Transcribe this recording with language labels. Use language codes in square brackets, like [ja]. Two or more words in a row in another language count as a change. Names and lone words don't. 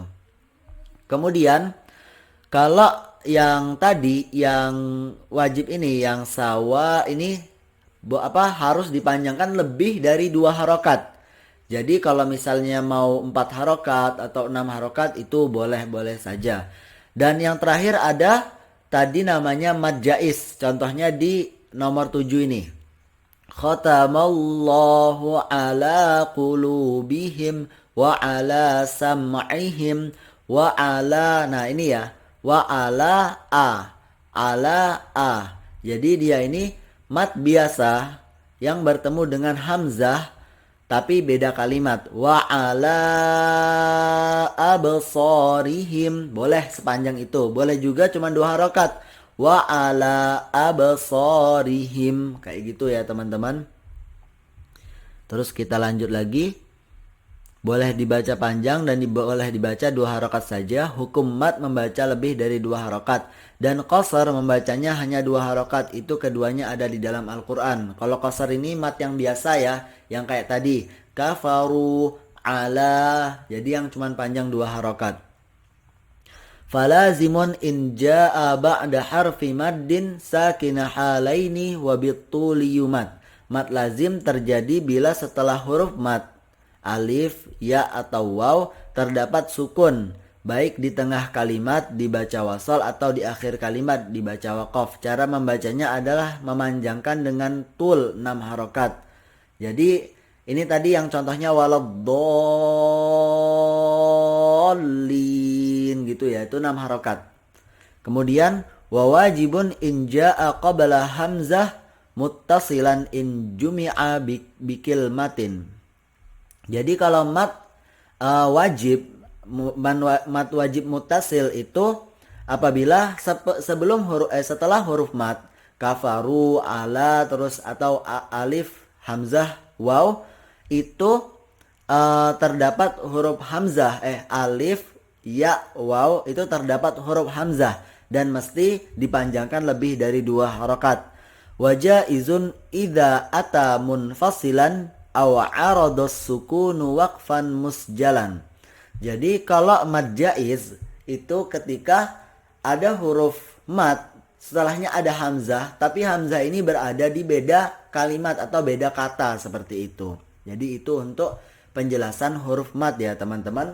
[id] Kemudian kalau yang tadi yang wajib ini yang sawa ini harus dipanjangkan lebih dari 2 harokat. Jadi kalau misalnya mau 4 harokat atau 6 harokat itu boleh-boleh saja. Dan yang terakhir ada tadi namanya mad jais. Contohnya di nomor 7 ini. [ar] ختم الله على قلوبهم وعلى سمعهم وعلى. [id] Nah ini ya. [ar] وعلى أ. [id] Jadi dia ini mat biasa yang bertemu dengan hamzah tapi beda kalimat. [ar] وعلى أبصارهم. [id] Boleh sepanjang itu. Boleh juga cuma 2 harokat. [ar] وعلى أبصارهم. [id] Kayak gitu ya teman-teman. Terus kita lanjut lagi. Boleh dibaca panjang dan boleh dibaca 2 harokat saja. Hukum mat membaca lebih dari 2 harokat. Dan qasar membacanya hanya 2 harokat. Itu keduanya ada di dalam Al-Quran. Kalau qasar ini mat yang biasa ya. Yang kayak tadi. [ar] كفروا على. [id] Jadi yang cuma panjang 2 harokat. [ar] فلازم إن جاء بعد حرف مد ساكن حالين وبالطول يمد. [id] Mat lazim terjadi bila setelah huruf mat alif, ya atau waw terdapat sukun, baik di tengah kalimat dibaca wasal atau di akhir kalimat dibaca waqaf. Cara membacanya adalah memanjangkan dengan tul 6 harokat. Jadi ini tadi yang contohnya waladdallin gitu ya, itu 6 harokat. [ar] Kemudian وواجب إن جاء قبل همز متصلا إن جمع بكلمة. [id] Jadi kalau mat wajib muttasil itu apabila setelah huruf mat [ar] كفروا على [id] terus atau alif hamzah waw itu terdapat huruf hamzah alif ya waw itu terdapat huruf hamzah dan mesti dipanjangkan lebih dari 2 harokat. [ar] وجائز إذا أتى منفصلا أو عرض السكون وقفا مسجلا. [id] Jadi kalau mad jaiz itu ketika ada huruf mat setelahnya ada hamzah, tapi hamzah ini berada di beda kalimat atau beda kata seperti itu. Jadi itu untuk penjelasan huruf mat ya teman-teman.